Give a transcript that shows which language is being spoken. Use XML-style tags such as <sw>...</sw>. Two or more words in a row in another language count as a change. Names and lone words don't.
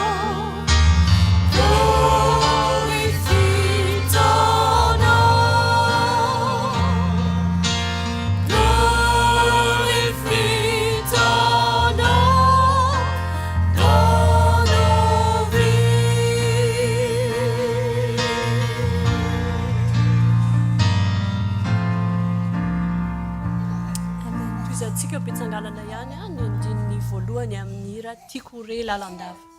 <fr>Glorifie ton nom. Glorifie ton nom dans nos vies.</fr> <mg>Toizantsika am-pitsanganana ihany ny andininy voalohany amin'ny hira tiako re lalandava.</mg>